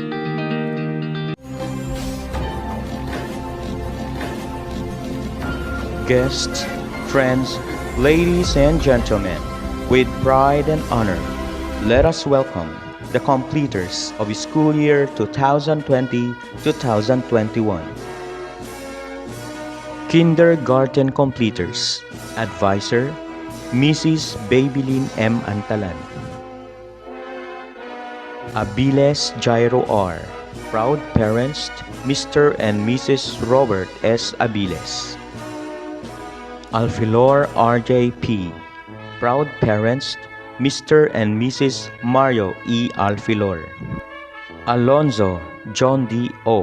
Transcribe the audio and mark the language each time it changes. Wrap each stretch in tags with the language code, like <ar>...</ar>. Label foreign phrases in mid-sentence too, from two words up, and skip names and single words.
<en>Guests, friends, ladies and gentlemen, with pride and honor, let us welcome the completers of school year 2020-2021. Kindergarten completers, Advisor, Mrs. Babylin M. Antalan. Abiles Jairo R. Proud parents, Mr. and Mrs. Robert S. Abiles. Alfilor R.J. P. Proud parents, Mr. and Mrs. Mario E. Alfilor. Alonzo John D. O.</en>